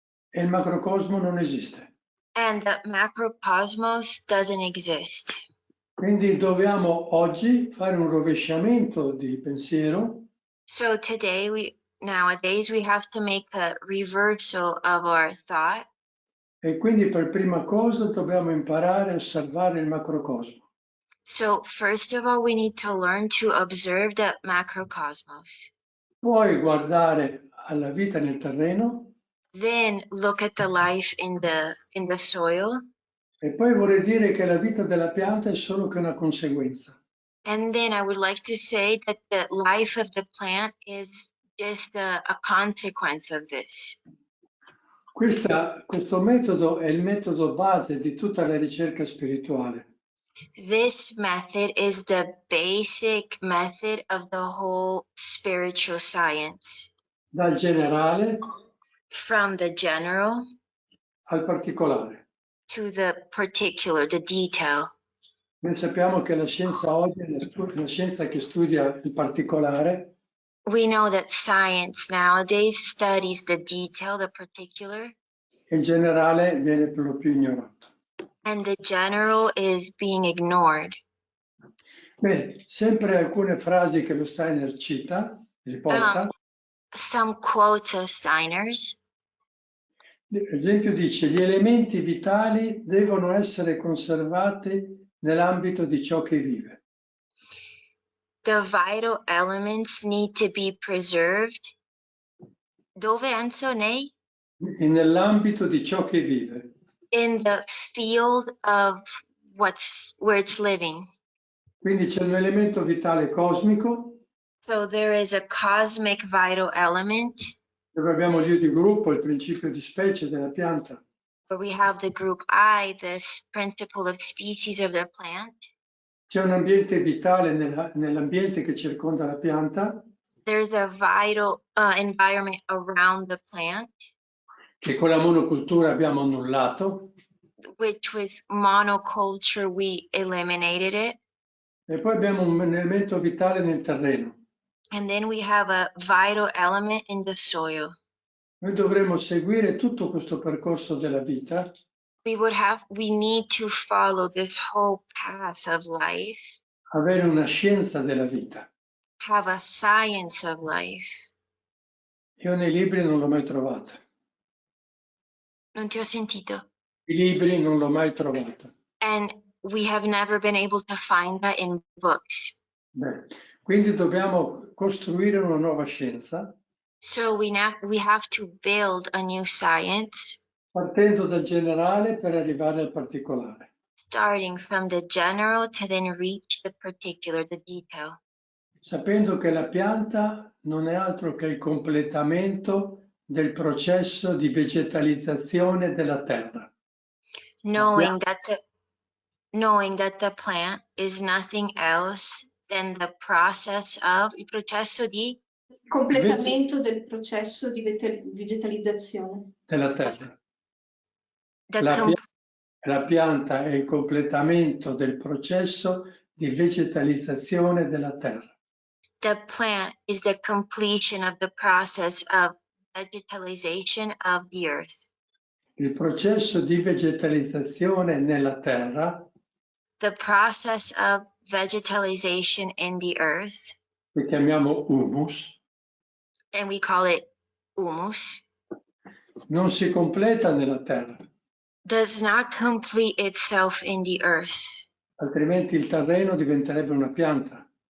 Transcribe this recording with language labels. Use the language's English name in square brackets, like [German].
[Italian] e il macrocosmo non esiste. [English] and the macrocosmos doesn't exist. [Italian] Quindi dobbiamo oggi fare un rovesciamento di pensiero [English] So nowadays we have to make a reversal of our thought. [Italian] e quindi per prima cosa dobbiamo imparare a osservare il macrocosmo. [English] So first of all, we need to learn to observe the macrocosmos. [Italian] Poi guardare alla vita nel terreno [English] Then look at the life in the soil. [Italian] e poi vorrei dire che la vita della pianta è solo che una conseguenza. [English] And then I would like to say that the life of the plant is just a consequence of this. [Italian] Questo metodo è il metodo base di tutta la ricerca spirituale. [English] This method is the basic method of the whole spiritual science. [Italian] Dal generale [English] From the general [Italian] al particolare. [English] to the particular, the detail. [Italian] Noi sappiamo che la scienza oggi è la scienza che studia il particolare, [English] We know that science nowadays studies the detail, the particular, [Italian] e il generale viene per lo più ignorato. [English] and the general is being ignored. [Italian] Bene, sempre alcune frasi che lo Steiner cita, riporta. [English] Some quotes of Steiner's. [Italian] Ad esempio dice: gli elementi vitali devono essere conservati nell'ambito di ciò che vive. [English] The vital elements need to be preserved. [Italian] Dove, Enzo, nei? Nell'ambito di ciò che vive. [English] In the field of where it's living. [Italian] Quindi c'è un elemento vitale cosmico. [English] So there is a cosmic vital element. [Italian] Dove abbiamo l'io di gruppo, il principio di specie della pianta. [English] Where we have the group I, this principle of species of the plant. [Italian] C'è un ambiente vitale nell'ambiente che circonda la pianta. [English] There's a vital environment around the plant. [Italian] Che con la monocultura abbiamo annullato. [English] Which with monoculture we eliminated it. [Italian] E poi abbiamo un elemento vitale nel terreno. [English] And then we have a vital element in the soil. [Italian] Noi dovremmo seguire tutto questo percorso della vita. [English] We need to follow this whole path of life. [Italian] Avere una scienza della vita. [English] Have a science of life. [Italian] Io nei libri non l'ho mai trovata. Non ti ho sentito. I libri non l'ho mai trovato. [English] And we have never been able to find that in books. [Italian] Beh, quindi dobbiamo costruire una nuova scienza. [English] So we have to build a new science. [Italian] Partendo dal generale per arrivare al particolare. [English] Starting from the general to then reach the particular, the detail. [Italian] Sapendo che la pianta non è altro che il completamento del processo di vegetalizzazione della terra. [English] Knowing that the plant is nothing else than the process of [Italian] il processo di completamento del processo di vegetalizzazione della terra. [English] The, [Italian] La, com- la pianta è il completamento del processo di vegetalizzazione della terra. [English] the plant is the completion of the process of vegetalization of the earth. [Italian] Il processo di vegetalizzazione nella terra, [English] The process of vegetalization in the earth, [Italian] che chiamiamo humus, [English] and we call it humus, [Italian] non si completa nella terra, [English] does not complete itself in the earth. [Italian] altrimenti il terreno diventerebbe una pianta,